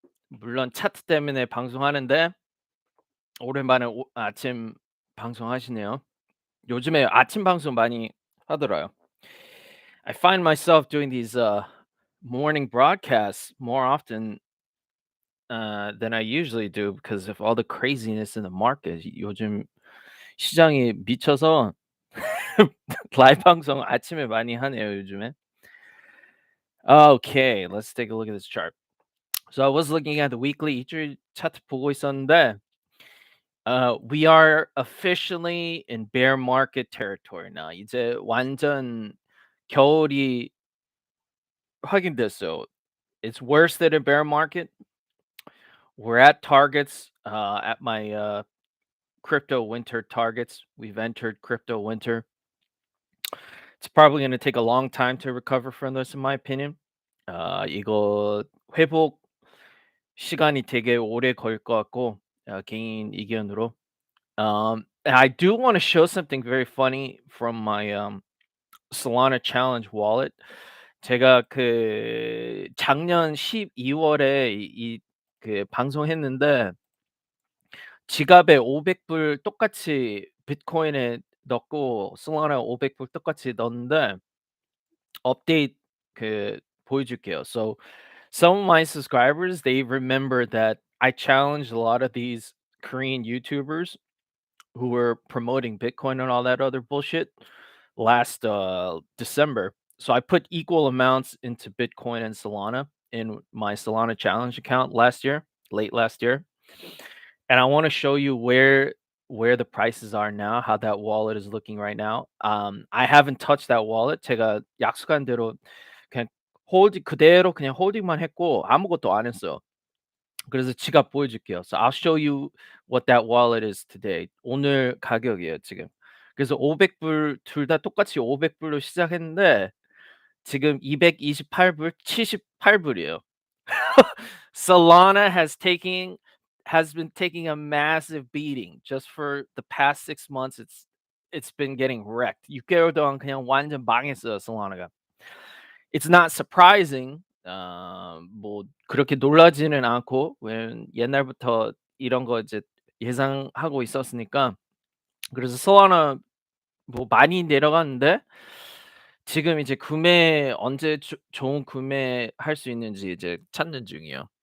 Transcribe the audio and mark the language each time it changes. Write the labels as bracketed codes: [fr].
[ko] 물론 차트 때문에 방송하는데 오랜만에 아침 방송하시네요. 요즘에 아침 방송 많이 하더라고요. [en] I find myself doing these morning broadcasts more often than I usually do because of all the craziness in the market. [ko] 요즘 시장이 미쳐서 라이브 방송 아침에 많이 하네요, 요즘에. [en] Okay, let's take a look at this chart. So I was looking at the weekly [ko] 이주일 차트 보고 있었는데 [en] we are officially in bear market territory now. [ko] 이제 완전 겨울이 확인됐어요. [en] It's worse than a bear market. We're at targets at my crypto winter targets. We've entered crypto winter. It's probably going to take a long time to recover from this, in my opinion. [ko] 이거 회복 시간이 되게 오래 걸릴 것 같고 개인 의견으로. [en] And I do want to show something very funny from my Solana challenge wallet. [ko] 제가 그 작년 12월에 그 방송했는데 지갑에 500불 똑같이 비트코인에 넣고 솔라나 500불 똑같이 넣었는데 업데이트 그 보여줄게요. [en] So some of my subscribers, they remember that I challenged a lot of these Korean YouTubers who were promoting Bitcoin and all that other bullshit last December. So I put equal amounts into Bitcoin and Solana in my Solana challenge account last year, late last year. And I want to show you where the prices are now, how that wallet is looking right now. I haven't touched that wallet. [ko] 제가 약속한 대로 그냥 홀딩 그대로 그냥 홀딩만 했고 아무것도 안 했어요. 그래서 지갑 보여줄게요. [en] So I'll show you what that wallet is today. [ko] 오늘 가격이에요, 지금. 그래서 500불 둘 다 똑같이 500불로 시작했는데 지금 228불, 78불이에요. [en] Solana has been taking a massive beating just for the past 6 months. It's been getting wrecked. [ko] 6개월 동안 그냥 완전 망했어요, Solana가. [en] It's not surprising. [ko] 뭐 그렇게 놀라지는 않고 왜 옛날부터 이런 거 이제 예상하고 있었으니까. 그래서 Solana 뭐 많이 내려갔는데 지금 이제 구매 언제 좋은 구매할 수 있는지 이제 찾는 중이에요.